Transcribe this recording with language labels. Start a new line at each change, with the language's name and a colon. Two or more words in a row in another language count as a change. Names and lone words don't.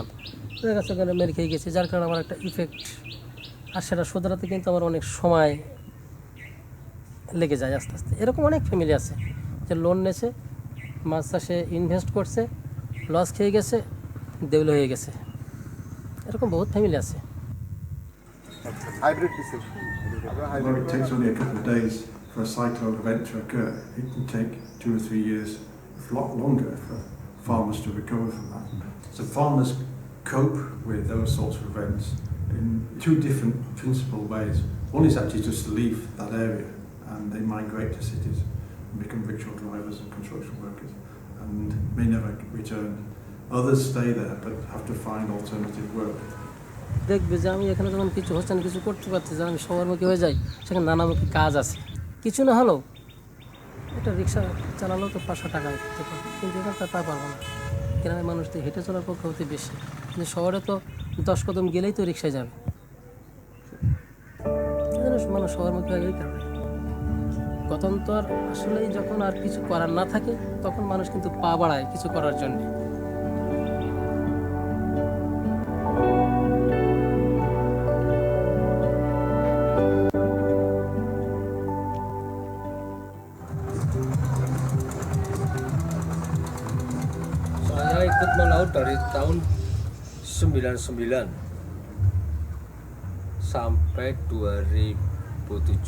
Bangla: ওদের কাছে ওখানে মেরে খেয়ে গেছি, যার কারণে আমার একটা ইফেক্ট, আর সেটা শোধরাতে কিন্তু আমার অনেক সময় লেগে যায় আস্তে আস্তে। এরকম অনেক ফ্যামিলি আছে যে লোন নিয়েছে, মাছ চাষে ইনভেস্ট করছে, লস খেয়ে গেছে, দেউলে হয়ে গেছে, এরকম বহুত ফ্যামিলি আছে।
English: Although it takes only a couple of days for a cyclone event to occur, it can take 2 or 3 years, a lot longer, for farmers to recover from that. So farmers cope with those sorts of events in 2 different principal ways. One is actually just to leave that area and they migrate to cities and become rickshaw drivers and construction workers and may never return. Others stay there but have to find alternative work.
Bangla: দেখবে যে আমি এখানে যখন কিছু হচ্ছে না, কিছু করতে পারছি, যে আমি শহরমুখী হয়ে যাই, সেখানে নানামুখী কাজ আছে। কিছু না হলেও একটা রিক্সা চালালেও তো 500 টাকা দিতে পারবে, কিন্তু এখানে তা পারবো না। গ্রামের মানুষ তো হেঁটে চলার পক্ষে হতে বেশি, কিন্তু শহরে তো 10 কদম গেলেই তো রিক্সায় যাবে। মানুষ শহরমুখী হয়ে এই কারণে গতন্তর আসলেই যখন আর কিছু করার না থাকে, তখন মানুষ কিন্তু পা বাড়ায় কিছু করার জন্য।
Indonesian: Saya ikut melaut dari tahun 99 sampai 2007.